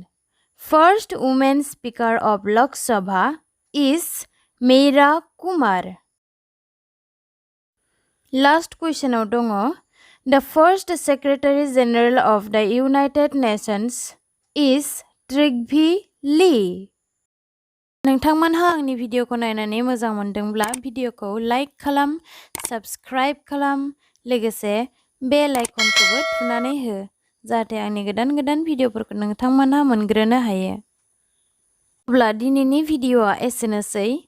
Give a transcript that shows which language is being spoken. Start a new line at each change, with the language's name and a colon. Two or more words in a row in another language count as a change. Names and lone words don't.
English: First woman Speaker of Lok Sabha is Meira Kumar. Last question out dongo. The first Secretary General of the United Nations is Trygve Lie.
Bodo: नोंथांमोनहा आंनि भिडिअखौ नायनानै मोजां मोनदोंब्ला भिडिअखौ लाइक खालाम, साबस्क्राइब खालाम, लोगोसे बेल आइकनखौबो थुनानै हो जाहाथे आंनि गोदान भिडिअफोरखौ नोंथांमोनहा मोनग्रोनो हायो। अब्ला दिनैनि भिडिअआ एसेनोसै।